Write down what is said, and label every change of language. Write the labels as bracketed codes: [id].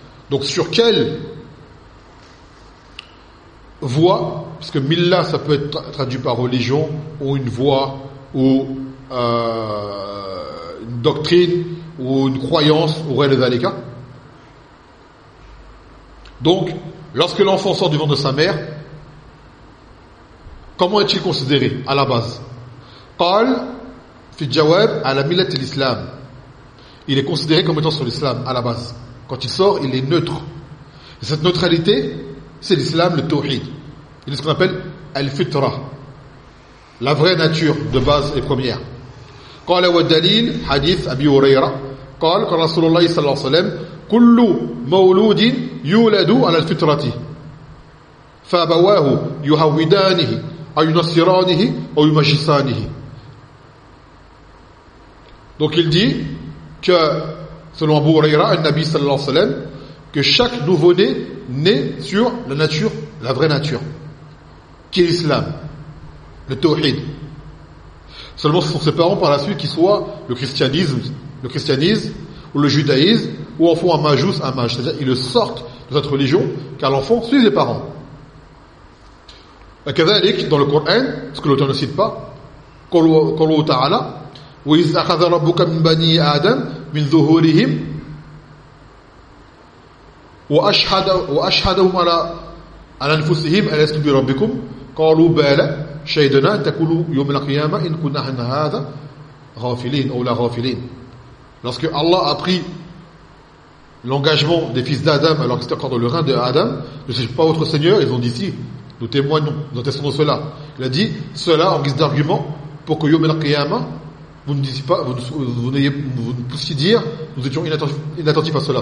[fr] Donc sur quelle voie, parce que Milla ça peut être traduit par religion, ou une voie, ou une doctrine, ou une croyance, ou réel d'Aleka. Donc, lorsque l'enfant sort du ventre de sa mère, comment est-il considéré à la base ? [ar] قال في الجواب على ملة الإسلام. [fr] Il est considéré comme étant sur l'islam à la base. Quand il sort, il est neutre. Et cette neutralité, c'est l'islam, le tawhid. Il est ce qu'on appelle al-fitra, la vraie nature de base et première. [ar] قال والدليل حديث أبي هريرة قال قال رسول الله صلى الله عليه وسلم كل مولود يولد على الفطرة فأبواه يهودانه أو ينصرانه أو يمجسانه. [fr] Donc il dit que selon Abu Huraira, le Nabi sallallahu alayhi wa sallam, que chaque nouveau-né naît sur la nature, la vraie nature, qui est l'islam, le tawhid. Seulement ce sont ses parents par la suite qui soient le christianisme ou le judaïsme, ou en font un majus, un maj. C'est-à-dire qu'ils le sortent de notre religion, car l'enfant suit les parents. [ar] Et كذلك, [fr] dans le Coran, ce que l'auteur ne cite pas, [ar] قالوا تعالى وَإِذْ أَخَذَ رَبُّكَ مِنْ بَنِي آدَمَ مِنْ ظُهُورِهِمْ وَأَشْهَدَهُمْ عَلَى أَنفُسِهِمْ أَلَسْتُ بِرَبِّكُمْ قَالُوا بَلَى شَهِدْنَا أَنْ تَقُولُوا يَوْمَ الْقِيَامَةِ إِنْ كُنَّا عَنْ هَذَا غَافِلِينَ أَوْ لَا غَافِلِينَ. [fr] Lorsque Allah a pris l'engagement des fils d'Adam alors qu'ils étaient encore dans le rein d'Adam, ne suis-je pas votre Seigneur, ils ont dit si, nous témoignons, nous attestons de cela. Il a dit cela en guise d'argument pour que [ar] يَوْمَ الْقِيَامَةِ [fr] vous ne disiez pas, vous ne poussiez dire, nous étions inattentifs à cela.